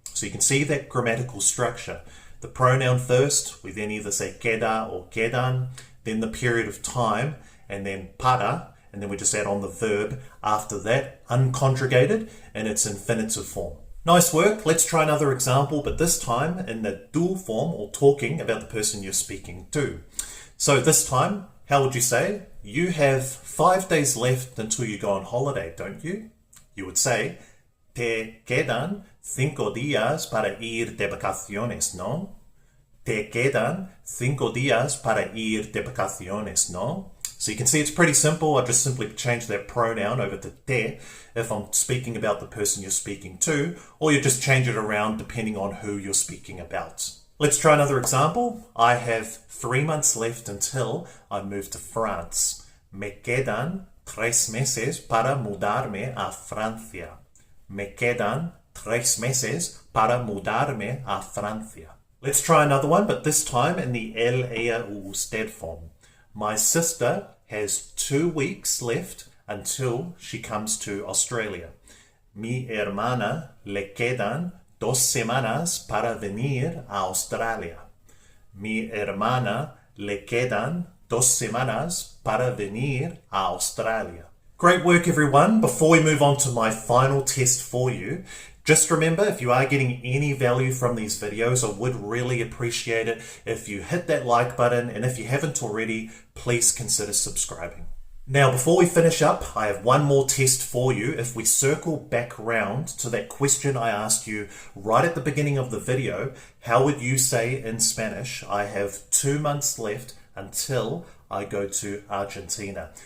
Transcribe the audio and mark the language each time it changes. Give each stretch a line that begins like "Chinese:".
English: So you can see that grammatical structure. The pronoun first, we then either say
Spanish: queda
English: or
Spanish: quedan,
English: then the period of time, and then
Spanish: para,
English: and then we just add on the verb after that, unconjugated, in its infinitive form. Nice work. Let's try another example, but this time in the du form, or talking about the person you're speaking to. So this time, how would you say? You have 5 days left until you go on holiday, don't you?
Spanish: You would say, te quedan 5 días para ir de vacaciones, ¿no? Te quedan 5 días para ir de vacaciones, ¿no?
English: So you can see it's pretty simple. I just simply change that pronoun over to
Spanish: te
English: if I'm speaking about the person you're speaking to, or you just change it around depending on who you're speaking about. Let's try another example. I have 3 months left until I move to France.
Spanish: Me quedan 3 meses para mudarme a Francia. Me quedan 3 meses para mudarme a Francia.
English: Let's try another one, but this time in the
Spanish: él, ella, o usted
English: form. My sister has 2 weeks left until she comes to Australia.
Spanish: Mi hermana le quedan 2 semanas para venir a Australia. Mi hermana le quedan 2 semanas para venir a Australia.
English: Great work, everyone. Before we move on to my final test for you, just remember, if you are getting any value from these videos, I would really appreciate it if you hit that like button, and if you haven't already, please consider subscribing. Now, before we finish up, I have one more test for you. If we circle back around to that question I asked you right at the beginning of the video, how would you say in Spanish, I have 2 months left until I go to Argentina?